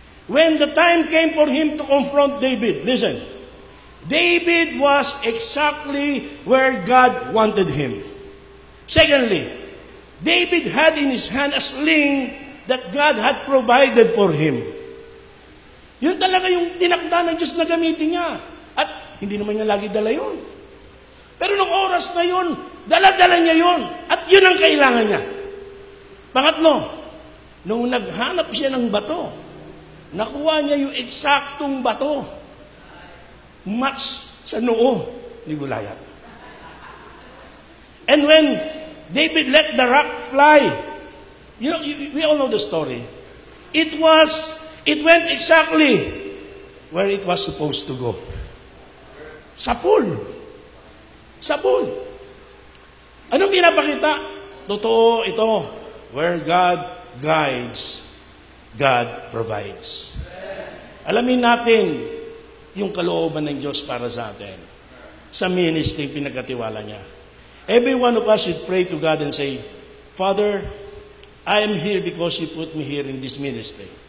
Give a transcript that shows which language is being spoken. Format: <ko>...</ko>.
<en>When the time came for him to confront David, listen, David was exactly where God wanted him. Secondly, David had in his hand a sling that God had provided for him.</en> <tl>Yun talaga yung tinakda ng Diyos na gamitin niya. At hindi naman niya lagi dala yun. Pero nung oras na yun, dala-dala niya yun. At yun ang kailangan niya. Pangatlo, nung naghanap siya ng bato, nakuha niya yung eksaktong bato. Match sa noo ni Goliath.</tl> <en>And when David let the rock fly, you know, we all know the story. It went exactly where it was supposed to go.</en> <tl>Sa pool. Sa pool. Anong pinapakita? Totoo ito.</tl> <en>Where God guides, God provides.</en> <tl>Alamin natin yung kalooban ng Diyos para sa atin. Sa ministry, pinagkatiwala niya.</tl> <en>Every one of us should pray to God and say, Father, I am here because you put me here in this ministry.</en>